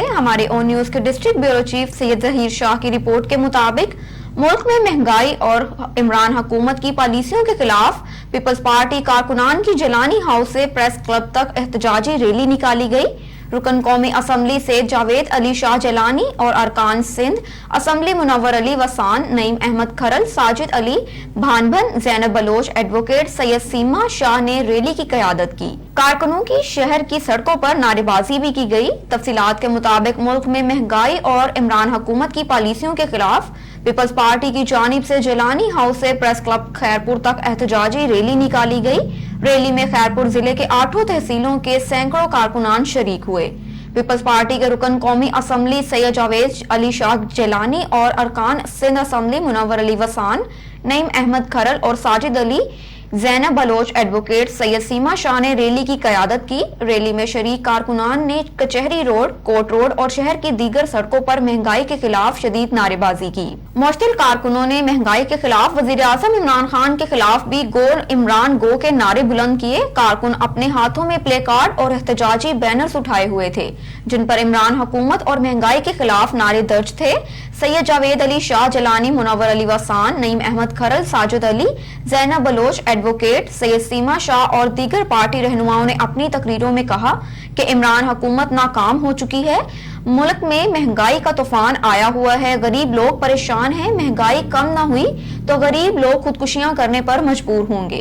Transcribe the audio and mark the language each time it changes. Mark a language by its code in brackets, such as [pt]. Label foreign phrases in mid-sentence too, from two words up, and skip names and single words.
[ur] ہمارے آن نیوز کے ڈسٹرکٹ بیورو چیف سید ظہیر شاہ کی رپورٹ کے مطابق ملک میں مہنگائی اور عمران حکومت کی پالیسیوں کے خلاف پیپلز پارٹی کارکنان کی جیلانی ہاؤس سے پریس کلب تک احتجاجی ریلی نکالی گئی. رکن قومی اسمبلی سے جاوید علی شاہ جیلانی اور ارکان سندھ اسمبلی منور علی وسان، نعیم احمد کھرل، ساجد علی بھانبھن، زینب بلوچ، ایڈووکیٹ سید سیما شاہ نے ریلی کی قیادت کی. کارکنوں کی شہر کی سڑکوں پر نعرے بازی بھی کی گئی. تفصیلات کے مطابق ملک میں مہنگائی اور عمران حکومت کی پالیسیوں کے خلاف پیپلز پارٹی کی جانب سے جیلانی ہاؤس سے پریس کلب خیرپور تک احتجاجی ریلی نکالی گئی. ریلی میں خیرپور ضلعے کے 8 تحصیلوں کے سینکڑوں کارکنان شریک ہوئے. پیپلز پارٹی کے رکن قومی اسمبلی سید جاوید علی شاہ جیلانی اور ارکان سندھ اسمبلی منور علی وسان، نعیم احمد کھرل اور ساجد علی، زینب بلوچ، ایڈووکیٹ سید سیما شاہ نے ریلی کی قیادت کی. ریلی میں شریک کارکنان نے کچہری روڈ، کورٹ روڈ اور شہر کی دیگر سڑکوں پر مہنگائی کے خلاف شدید نعرے بازی کی. مشتعل کارکنوں نے مہنگائی کے خلاف وزیر اعظم عمران خان کے خلاف بھی [en] go Imran go [ur] کے نعرے بلند کیے. کارکن اپنے ہاتھوں میں پلے کارڈ اور احتجاجی بینرز اٹھائے ہوئے تھے جن پر عمران حکومت اور مہنگائی کے خلاف نعرے درج تھے. سید جاوید علی شاہ جیلانی، منور علی وسان، نعیم احمد کھرل، ساجد علی، زینب بلوچ، ایڈووکیٹ سید سیما شاہ اور دیگر پارٹی رہنماؤں نے اپنی تقریروں میں کہا کہ عمران حکومت ناکام ہو چکی ہے. ملک میں مہنگائی کا طوفان آیا ہوا ہے، غریب لوگ پریشان ہیں. مہنگائی کم نہ ہوئی تو غریب لوگ خودکشیاں کرنے پر مجبور ہوں گے.